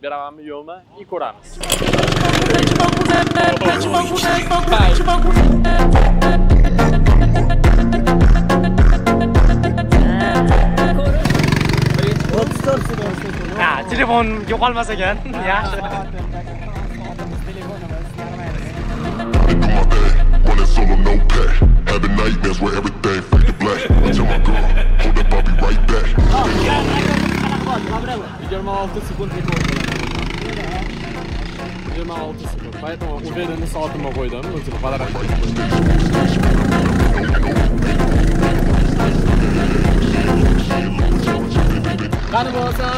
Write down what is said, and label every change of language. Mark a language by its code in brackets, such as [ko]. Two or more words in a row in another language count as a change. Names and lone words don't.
[uz] Beramanmi, yo'qmi? Ko'ramiz. Ha, telefon yo'qolmas ekan. Yaxshi. [en] Running solo, no pay. Having nightmares where everything fade to black. I tell my girl, hold up, I'll be right back. [uz] 26 sekund rekord bo'ladi. 26 sekund. [ru] Поэтому уверенно [uz] soatimni qo'ydim. O'zim baland. Qani bo'lsam,